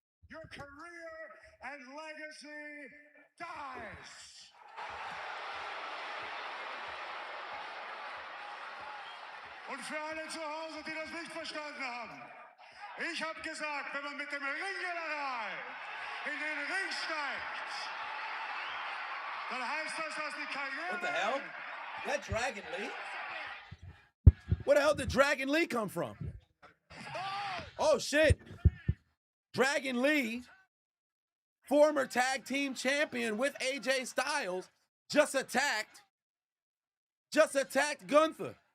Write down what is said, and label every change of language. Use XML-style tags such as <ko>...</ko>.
<en>Your career and legacy dies.</en> <de>Und für alle zu Hause, die das nicht verstanden haben. Ich habe gesagt, wenn man mit dem Ringgeneral in den Ring steigt, dann heißt das, dass die Karriere...</de> <en>What the hell? That Dragon Lee? Where the hell did Dragon Lee come from? Oh, shit. Dragon Lee, former tag team champion with AJ Styles, just attacked Gunther.</en>